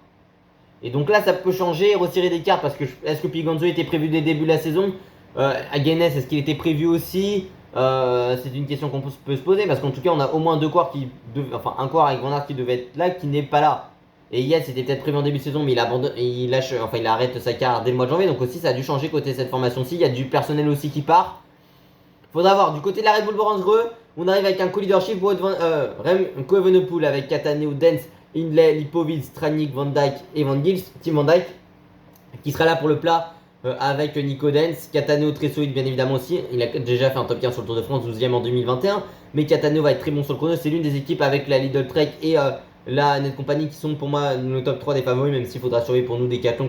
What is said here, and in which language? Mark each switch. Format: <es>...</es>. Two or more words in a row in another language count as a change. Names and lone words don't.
<fr>Et donc là, ça peut changer, resserrer des cartes, parce que est-ce que Piganzo était prévu dès le début de la saison Hagenes, est-ce qu'il était prévu aussi c'est une question qu'on peut se poser, parce qu'en tout cas, on a au moins deux coureurs enfin un coureur avec Van Aert qui devait être là, qui n'est pas là. Et Yates c'était peut-être prévu en début de saison, mais il abandonne, il lâche, enfin il arrête sa carrière dès le mois de janvier. Donc aussi ça a dû changer côté cette formation-ci. Il y a du personnel aussi qui part. Faudra voir. Du côté de la Red Bull Brandre, on arrive avec un co-leadership Remco Evenepoel avec Cataneo, Dens, Hindley, Lipovic, Stranik, Van Dijk et Van Gils, Tim Van Dijk, qui sera là pour le plat avec Nico Dens. Cataneo très solide bien évidemment aussi. Il a déjà fait un top 15 sur le Tour de France, 12ème en 2021. Mais Cataneo va être très bon sur le chrono. C'est l'une des équipes avec la Lidl Trek et la Net Company qui sont pour moi le top 3 des favoris, même s'il faudra surveiller pour nous Decathlon</fr>